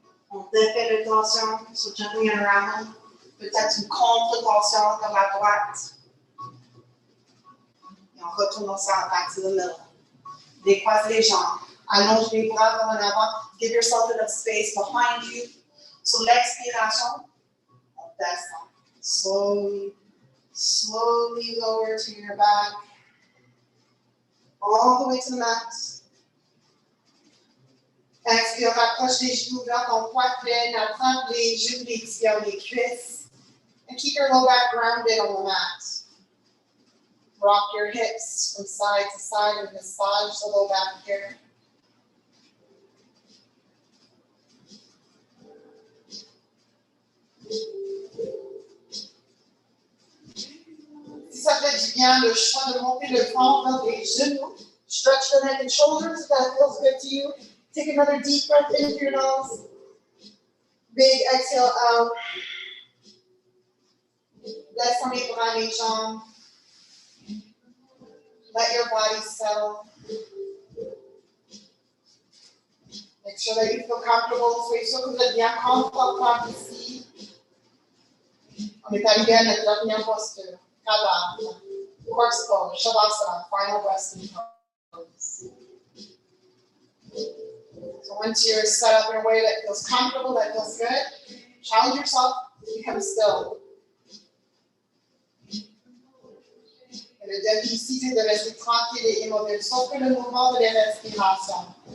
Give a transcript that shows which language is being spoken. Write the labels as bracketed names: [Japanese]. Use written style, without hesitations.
[French] On défait de tension sur jumping and around. Peut-être une contre-tension vers la droite. Et on retourne au centre, [English] back to the middle. [French] Décroise les jambes. Allonge les bras vers en avant. [English] Give yourself enough space behind you. [French] Sur l'expiration, on descend. [English] Slowly, slowly lower to your back. All the way to the mat. [French] Expire, rapproche les genoux vers ton poitrine. Attrape les genoux, les tibias, les cuisses. [English] And keep your low back grounded on the mat. Rock your hips from side to side and massage the low back here. [French] Si ça fait du bien, le choix de monter le front vers les genoux. [English] Stretch the neck and shoulders if that feels good to you. Take another deep breath in through your nose. Big exhale out. [French] Laisse tomber les bras, les jambes. [English] Let your body settle. Make sure that you feel comfortable. [French] Soyez sûr que vous êtes bien confortable ici. On est arrivé à notre dernière posture. [English] Kadam. Corpse pose. Shavasana. Final resting pose. So once you're set up in a way that feels comfortable, that feels good, challenge yourself to become still. [French] Et le défi ici, c'est de rester tranquille et immobile, sauf que le mouvement de la respiration.